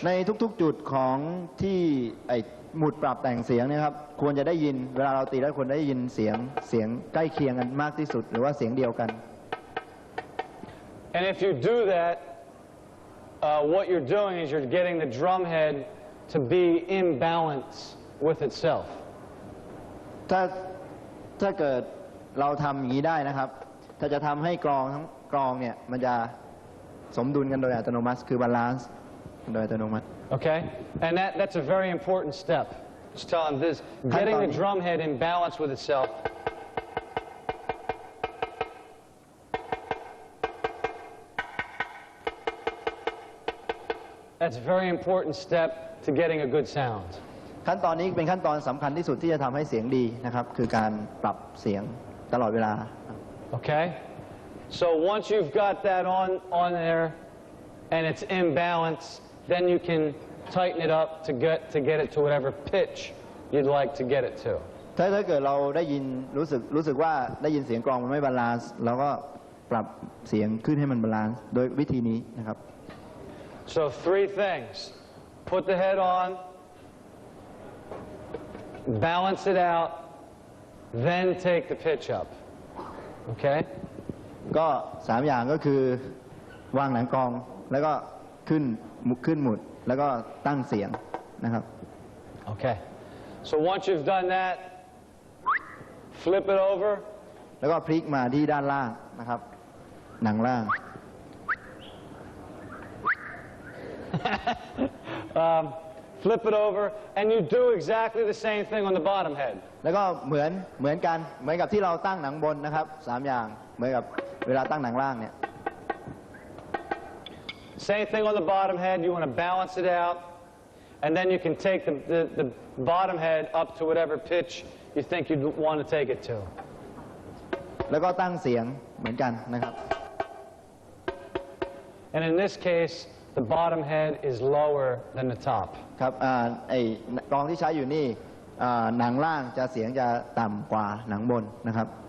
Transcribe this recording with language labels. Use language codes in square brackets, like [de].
[th] ในทุกๆจุดของที่หมุดปรับแต่งเสียงเนี่ยครับควรจะได้ยินเวลาเราตีแล้วควรได้ยินเสียงใกล้เคียงกันมากที่สุดหรือว่าเสียงเดียวกัน [en] And if you do that, what you're doing is you're getting the drum head to be in balance with itself. [th] ถ้าเกิดเราทำอย่างนี้ได้นะครับถ้าจะทำให้กลองทั้งกลองเนี่ยมันจะสมดุลกันโดยอัตโนมัติคือบาลานซ์โดยอัตโนมัติ [en] Okay, and that's a very important step. Just tell them this: getting the drum head in balance with itself. That's a very important step to getting a good sound. [th] ขั้นตอนนี้เป็นขั้นตอนสำคัญที่สุดที่จะทำให้เสียงดีนะครับคือการปรับเสียงตลอดเวลา [en] Okay, so once you've got that on there and it's in balance, then you can tighten it up to get it to whatever pitch you'd like to get it to. [th] ถ้าเกิดเราได้ยินรู้สึกว่าได้ยินเสียงกลองมันไม่บาลานซ์เราก็ปรับเสียงขึ้นให้มันบาลานซ์โดยวิธีนี้นะครับ [en] So 3 things: put the head on, balance it out, then take the pitch up. Okay? [th] ก็3 อย่างก็คือวางหนังกลองแล้วก็ขึ้นหมุดแล้วก็ตั้งเสียงนะครับ [en] Okay. So once you've done that, flip it over. [th] แล้วก็พลิกมาที่ด้านล่างนะครับหนังล่าง [en] Flip it over, and you do exactly the same thing on the bottom head. [th] แล้วก็เหมือนกับที่เราตั้งหนังบนนะครับ3 อย่างเหมือนกับเวลาตั้งหนังล่างเนี่ย [en] Same thing on the bottom head. You want to balance it out, and then you can take the bottom head up to whatever pitch you think you'd want to take it to. [th] แล้วก็ตั้งเสียงเหมือนกันนะครับ [en] And in this case, the bottom head is lower than the top. [th] ครับกลองที่ใช้อยู่นี่หนังล่างจะเสียงจะต่ำกว่าหนังบนนะครับ